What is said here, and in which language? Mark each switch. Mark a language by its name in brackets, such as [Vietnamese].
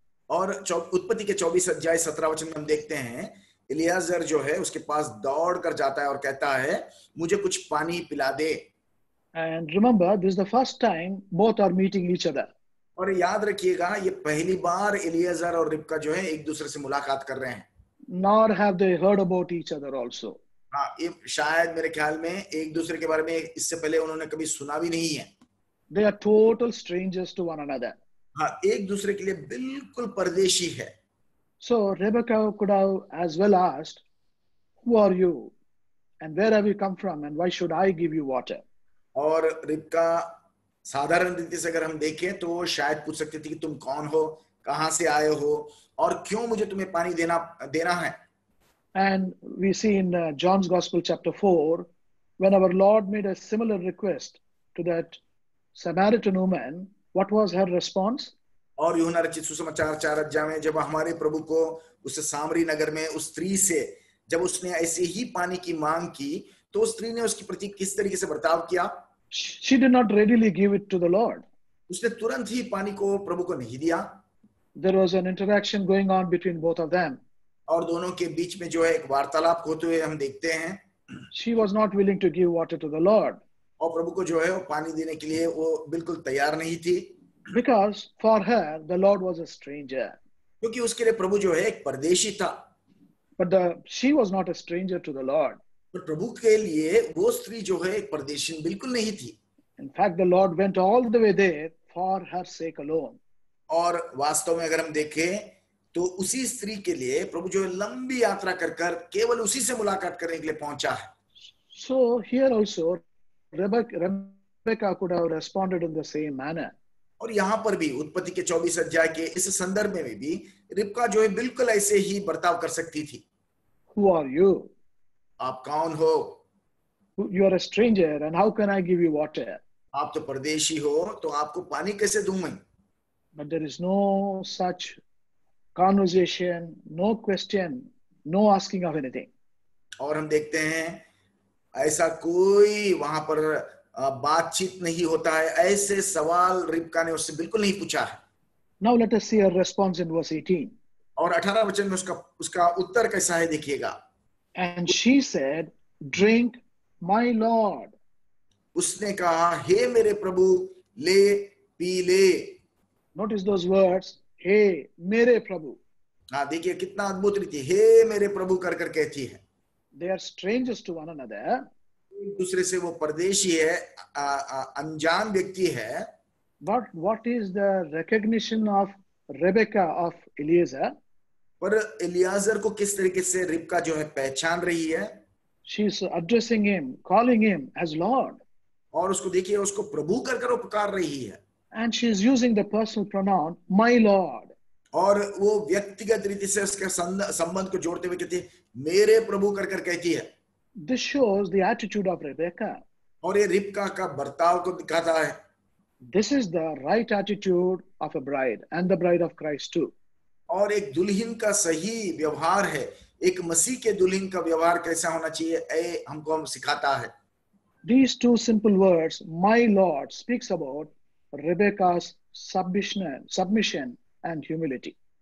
[Hindi] और उत्पत्ति के 24 अध्याय 17 वचन में हम देखते हैं इलियाजर जो है उसके पास दौड़ कर जाता है और कहता है मुझे कुछ पानी पिला दे। [English] And remember, this is the first time both are meeting each other. [Hindi] और याद रखिएगा ये पहली बार इलियाजर और रिबका जो है एक दूसरे से मुलाकात कर रहे हैं। [English] Nor have they heard about each other also. [Hindi] हाँ, ये शायद मेरे ख्याल में एक दूसरे के बारे में इससे पहले उन्होंने कभी सुना भी नहीं है। [English] They are total strangers to one another. [Hindi] हाँ, एक दूसरे के लिए बिल्कुल परदेशी है। [English] So Rebecca could have as well asked, "Who are you, and where have you come from, and why should I give you water?" [Hindi] और रिबका साधारण रीति से अगर हम देखें तो शायद पूछ सकती थी कि तुम कौन हो, कहां से आए हो और क्यों मुझे तुम्हें पानी देना है। [English] And we see in John's Gospel chapter 4, when our Lord made a similar request to that Samaritan woman, what was her response? [Hindi] और यूहन्ना रचित सुसमाचार 4 अध्याय में जब हमारे प्रभु को उस सामरी नगर में उस स्त्री से जब उसने ऐसे ही पानी की मांग की तो उस स्त्री ने उसके प्रति किस तरीके से बर्ताव किया? [English] She did not readily give it to the Lord. [Hindi] उसने तुरंत ही पानी को प्रभु को नहीं दिया। [English] There was an interaction going on between both of them. [Hindi] और दोनों के बीच में जो है एक वार्तालाप होते हुए हम देखते हैं। [English] She was not willing to give water to the Lord. [Hindi] और प्रभु को जो है वो पानी देने के लिए वो बिल्कुल तैयार नहीं थी। [English] Because for her the Lord was a stranger. [Hindi] क्योंकि उसके लिए प्रभु जो है एक परदेशी था। [English] But she was not a stranger to the Lord. [Hindi] पर प्रभु के लिए वो स्त्री जो है एक परदेशी बिल्कुल नहीं थी। [English] In fact, the Lord went all the way there for her sake alone. [Hindi] और वास्तव में अगर हम देखें तो उसी स्त्री के लिए प्रभु जो है लंबी यात्रा कर केवल उसी से मुलाकात करने के लिए पहुंचा है। [English] So here also Rebecca could have responded in the same manner. [Hindi] और यहाँ पर भी उत्पत्ति के 24 अध्याय के इस संदर्भ में भी रिबका जो है बिल्कुल ऐसे ही बर्ताव कर सकती थी। [English] Who are you? [Hindi] आप कौन हो? [English] You are a stranger, and how can I give you water? [Hindi] आप तो परदेशी हो, तो आपको पानी कैसे दूं मैं? [English] But there is no such conversation, no question, no asking of anything. [Hindi] और हम देखते हैं ऐसा कोई वहां पर बातचीत नहीं होता है, ऐसे सवाल रिबका ने उससे बिल्कुल नहीं पूछा है। [English] Now let us see her response in verse 18. [Hindi] और 18 वचन में उसका उत्तर कैसा है देखिएगा। [English] And she said, "Drink, my Lord." [Hindi] उसने कहा, हे मेरे प्रभु, ले पी ले। [English] Notice those words, "Hey, [Hindi] मेरे प्रभु." हाँ, देखिए कितना अद्भुत रीति, हे मेरे प्रभु कर कहती है। [English] They are strangers to one another. [Hindi] एक दूसरे से वो परदेशी है, अनजान व्यक्ति है। [English] But what is the recognition of Rebecca of Eliezer. [Hindi] पर इलियाजर को किस तरीके से रिबका जो है पहचान रही है, [English] She's addressing him, calling him as Lord. [Hindi] और उसको देखिए उसको प्रभु कर कर वो पुकार रही है, [English] And she's using the personal pronoun, my Lord. [Hindi] और वो व्यक्तिगत रीति से उसके संबंध को जोड़ते हुए कहती है मेरे प्रभु कर कर कहती है। [English] This shows the attitude of Rebecca. [Hindi] और ये रिबका का बर्ताव को दिखाता है। [English] This is the right attitude of a bride and the bride of Christ too. [Hindi] और एक दुल्हन का सही व्यवहार है, एक मसीह के दुल्हन का व्यवहार कैसा होना चाहिए हमको सिखाता है। [English] These two simple words, my Lord, speaks about Rebecca's submission and humility.